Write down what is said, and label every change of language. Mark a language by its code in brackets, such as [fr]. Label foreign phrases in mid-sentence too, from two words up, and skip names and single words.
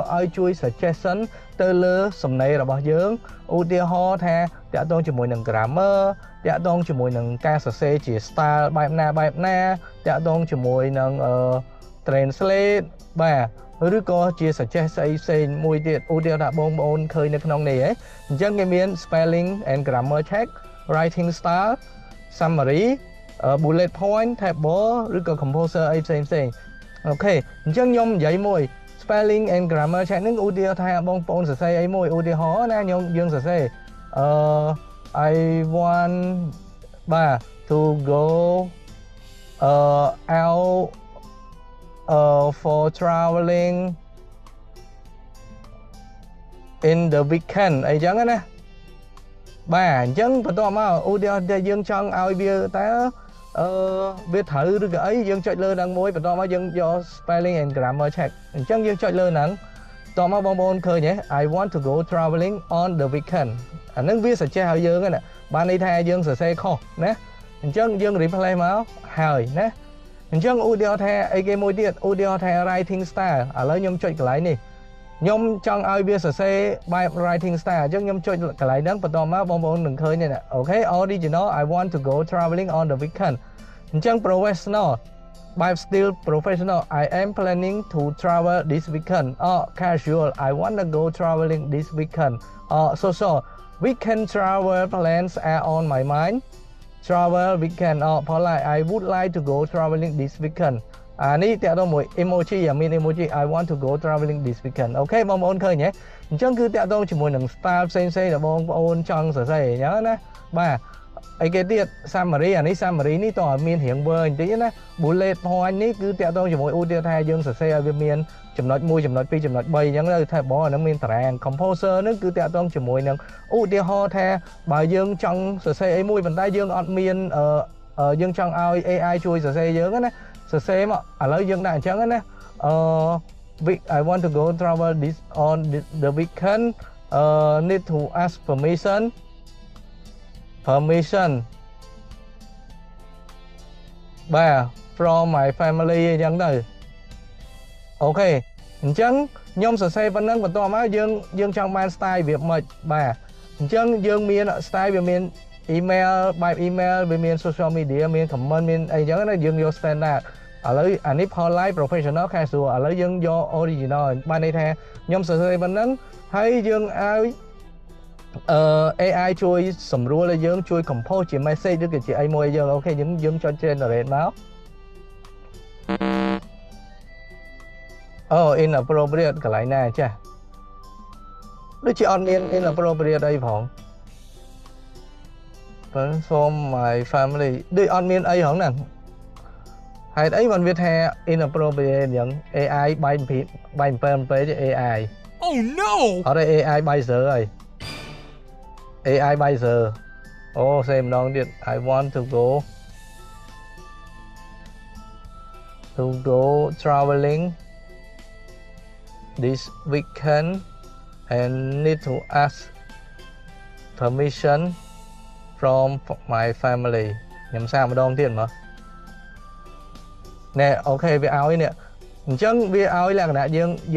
[km] ឲ្យជួយ suggestion ទៅលើសំណេររបស់យើងឧទាហរណ៍ថាតាក់ទងជាមួយនឹង grammar តាក់ទងជាមួយនឹងការស រសេរជា style បែបណាតាក់ទងជាមួយនឹងtranslate បាទឬក៏ជា suggest ស្អីផ្សេង មួយទៀតឧទាហរណ៍ថាបងប្អូនឃើញនៅក្នុងនេះអញ្ចឹងគេមាន [en] spelling and grammar check writing style summary bullet point table [km] ឬក៏ composer អីផ្សេងអូខេអញ្ចឹងខ្ញុំនិយាយមួយ [en] spelling and grammar check [km] ហ្នឹងឧទាហរណ៍ថាបងប្អូនសរសេរអីមួយឧទាហរណ៍ណាយើងសរសេរ [en] I want to go out for traveling in the weekend [km] អីចឹងណាបាទអញ្ចឹងបន្ទាប់មកឧទាហរណ៍ថាយើងចង់ឲ្យវាតើវាត្រូវ ឬក៏អីយើងចុចលើហ្នឹងមួយបន្ទាប់មកយើងយក [en] spelling and grammar check [km] អញ្ចឹងយើងចុចលើហ្នឹងបន្ទាប់មកបងប្អូនឃើញទេ [en] I want to go traveling on the weekend [km] អាហ្នឹងវា suggest ឲ្យយើងណាបានន័យថាយើងសរសេរខុសណាអញ្ចឹងយើង replace មកហើយណាអញ្ចឹងឧទាហរណ៍ថាអីគេមួយទៀតឧទាហរណ៍ថា writing style ឥឡូវខ្ញុំចុចកន្លែងនេះខ្ញុំចង់ ឲ្យវាសរសេរបែប [en] writing style [km] អញ្ចឹងខ្ញុំចុចកន្លែងហ្នឹងបន្ទាប់មកបងប្អូននឹងឃើញនេះអូខេ [en] original I want to go traveling on the weekend អញ្ចឹង professional បែប still professional I am planning to travel this weekend casual I want to go traveling this weekend social weekend travel plans are on my mind travel weekend polite I would like to go traveling this weekend [km] នេះតាក់ទងមួយ [en] emoji មាន emoji I want to go traveling this weekend [km] អូខេបងប្អូន ឃើញទេអញ្ចឹងគឺតាក់ទងជាមួយនឹង style ផ្សេងដែលបងប្អូនចង់សរសេរអញ្ចឹងណាបាទអីគេទៀត summary នេះ summary នេះតើមាន រៀងវែងបន្តិចណា [en] bullet point [km] នេះគឺតាក់ទងជាមួយឧទាហរណ៍ថាយើងសរសេរឲ្យវាមានចំណុច1ចំណុច2ចំណុច3អញ្ចឹងទៅថាបងអានឹងមានតារាង composer នេះគឺតាក់ទងជាមួយនឹងឧទាហរណ៍ថាបើយើងចង់សរសេរអីមួយប៉ុន្តែយើងអត់មានយើងចង់ឲ្យ AI ជួយសរសេរយើងណាសរសេរមកឥឡូវយើងដាក់អញ្ចឹងណា [en] I want to go travel this on the weekend need to ask permission [km] បាទ [en] from my family [km] អញ្ចឹងទៅអូខេអញ្ចឹងខ្ញុំសរសេរប៉ុណ្ណឹងបន្ទាប់មកយើងចង់បាន style វាមិនបាទអញ្ចឹងយើងមាន style វាមាន email បែប email វាមាន [en] social media [km] មាន comment មានអីចឹងណាយើងយក standard ឥឡូវអានេះ [en] polite professional casual [km] ឥឡូវយើងយក original បានន័យថាខ្ញុំសរសេរប៉ុណ្ណឹងហើយយើងឲ្យ AI ជួយសម្រួលឲ្យយើងជួយ compose ជា message ឬក៏ជាអីមួយយើងអូខេយើងចុច generate មកinappropriate កន្លែងណាចាដូចជាអត់មាន inappropriate អីផង [en] from my family [km] ដូចអត់មានអីហងហ្នឹងហេតុអីបានវាថា inappropriate អញ្ចឹង AI បែក7ពេក AI [en] Oh no [km] អត់ទេ AI បាយសើហើយ AI បាយសើសេម្ដងទៀត [en] I want to go traveling this weekend and need to ask permission from my family [km] ខ្ញុំសាកម្ដងទៀតមកណែអូខេវាឲ្យនេះអញ្ចឹងវាឲ្យលក្ខណៈយើង